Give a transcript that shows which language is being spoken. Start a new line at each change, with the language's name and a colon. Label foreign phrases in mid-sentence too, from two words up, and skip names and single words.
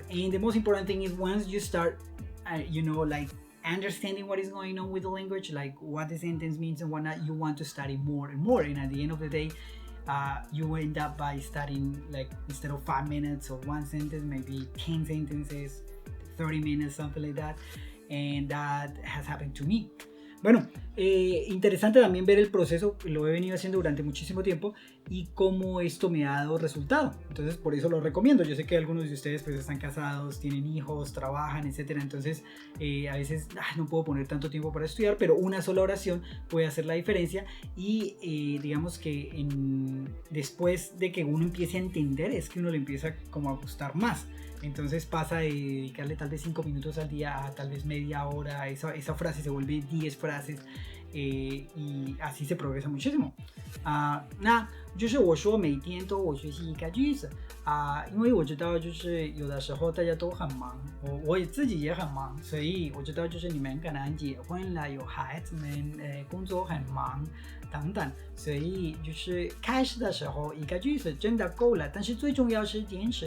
English: And the most important thing is once you start, like understanding what is going on with the language, like what the sentence means and whatnot, you want to study more and more. And at the end of the day, you end up by studying, like, instead of 5 minutes or one sentence, maybe 10 sentences, 30 minutes, something like that. And that has happened to me.
Spanish: Bueno, interesante también ver el proceso, lo he venido haciendo durante muchísimo tiempo y cómo esto me ha dado resultado. Entonces, por eso lo recomiendo. Yo sé que algunos de ustedes pues están casados, tienen hijos, trabajan, etcétera. Entonces, a veces no puedo poner tanto tiempo para estudiar, pero una sola oración puede hacer la diferencia. Y digamos que después de que uno empiece a entender, es que uno le empieza como a gustar más. Entonces pasa de dedicarle tal vez 5 minutos al día a tal vez media hora, esa frase se vuelve 10 frases, y así se progresa muchísimo.
Chinese: 那就是我说每天都我学习一个句子因为我知道就是有的时候大家都很忙，我自己也很忙，所以我知道就是你们可能结婚了，有孩子们，工作很忙等等，所以就是开始的时候一个句子真的够了，但是最重要是坚持